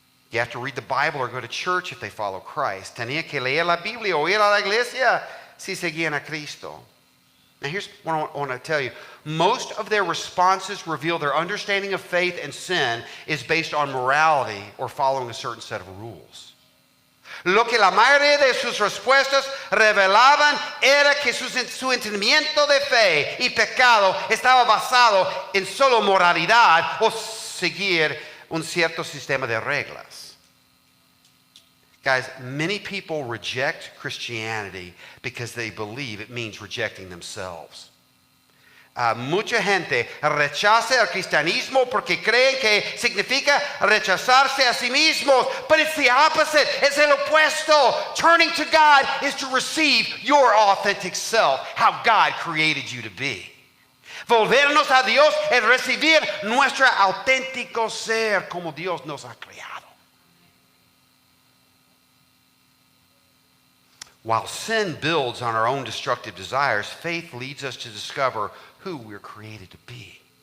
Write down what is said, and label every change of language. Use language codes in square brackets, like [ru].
[en] You have to read the Bible or go to church if they follow Christ. [es] Tenían que leer la Biblia o ir a la iglesia si seguían a Cristo. [en] Now here's what I want to tell you. Most of their responses reveal their understanding of faith and sin is based on morality or following a certain set of rules. [es] Lo que la mayoría de sus respuestas revelaban era que su entendimiento de fe y pecado estaba basado en solo moralidad o seguir un cierto sistema de reglas. [en] Guys, many people reject Christianity because they believe it means rejecting themselves. [es] Mucha gente rechaza el cristianismo porque creen que significa rechazarse a sí mismos, [en] but it's the opposite. [es] Es el opuesto. [en] Turning to God is to receive your authentic self, how God created you to be. [es] Volvernos a Dios es recibir nuestro auténtico ser como Dios nos ha creado. [en] While sin builds on our own destructive desires, faith leads us to discover who we're created to be.